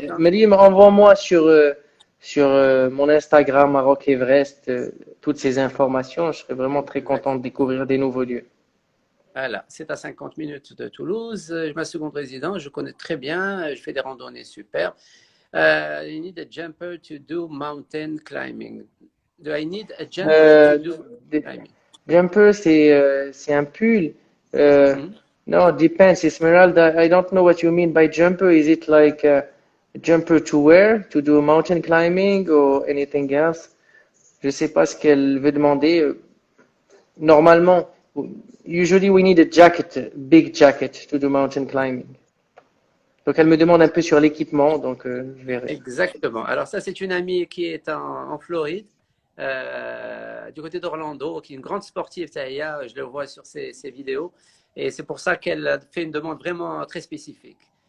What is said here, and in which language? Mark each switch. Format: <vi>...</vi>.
<fr>Marim, envoie-moi sur mon Instagram Maroc Everest toutes ces informations. Je serais vraiment très content de découvrir des nouveaux lieux. Voilà, c'est à 50 minutes de Toulouse. Ma seconde résidence, je connais très bien. Je fais des randonnées super.</fr> <en>You need a jumper to do mountain climbing. Do I need a jumper to do climbing?</en> <fr>Jumper, c'est un pull.</fr> <en>No, it depends. Esmeralda, I don't know what you mean by jumper. Is it like a jumper to wear to do mountain climbing or anything else?</en> <fr>Je sais pas ce qu'elle veut demander. Normalement,</fr> <en>usually we need a jacket, big jacket to do mountain climbing.</en> <fr>Donc elle me demande un peu sur l'équipement, donc je verrai. Exactement. Alors ça, c'est une amie qui est en Floride, du côté d'Orlando, qui est une grande sportive, Taïa, je le vois sur ses vidéos, et c'est pour ça qu'elle a fait une demande vraiment très spécifique.</fr>